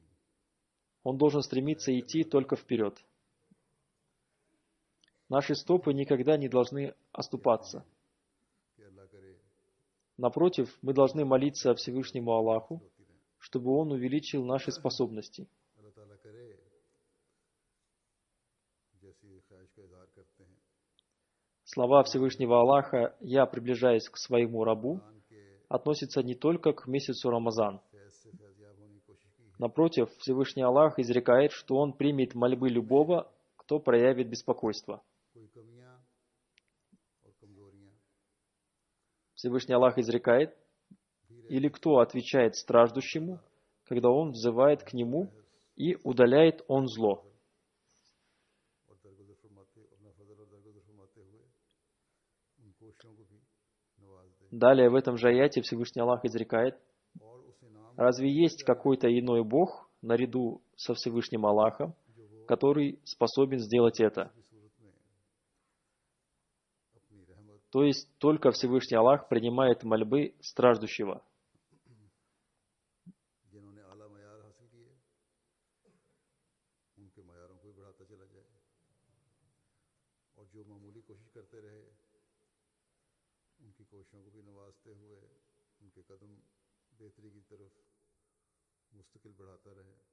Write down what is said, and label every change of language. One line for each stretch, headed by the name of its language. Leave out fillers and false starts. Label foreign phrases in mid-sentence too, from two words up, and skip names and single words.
Russian: Он должен стремиться идти только вперед. Наши стопы никогда не должны оступаться.
Urdu: کہ اللہ کرے
Russian: Напротив, мы должны молиться Всевышнему Аллаху, чтобы Он увеличил наши способности.
Urdu: اللہ تعالیٰ کرے جیسی خواہش کا اظہار کرتے ہیں
Russian: Слова Всевышнего Аллаха «Я приближаюсь к своему рабу»
Urdu: قرآن کے
Russian: относятся не только к месяцу Рамазан.
Urdu: فیض سے فیضیاب ہونے کی کوشش کی ہے.
Russian: Напротив, Всевышний Аллах изрекает, что Он примет мольбы любого, кто проявит беспокойство.
Urdu: کوئی کمیاں اور کمزوریاں
Russian: Всевышний Аллах изрекает, или кто отвечает страждущему, когда он взывает к нему, и удаляет он зло.
Urdu: اور درگزر فرماتے اپنا فضل اور درگزر فرماتے ہوئے ان کوششوں کو بھی نواز دے
Russian: Далее в этом же аяте Всевышний Аллах изрекает,
Urdu: اور اس انعام
Russian: разве есть какой-то иной Бог, наряду со Всевышним Аллахом, который способен сделать это?
Urdu: کی صورت میں اپنی رحمت
Russian: То есть только Всевышний Аллах принимает мольбы страждущего.
Urdu: جنہوں نے اعلیٰ معیار حاصل کیے ان کے معیاروں کو بھی بڑھاتا چلا جائے اور جو معمولی کوشش کرتے رہے ان کی کوششوں کو بھی نوازتے ہوئے ان کے قدم بہتری کی طرف مستقل بڑھاتا رہے.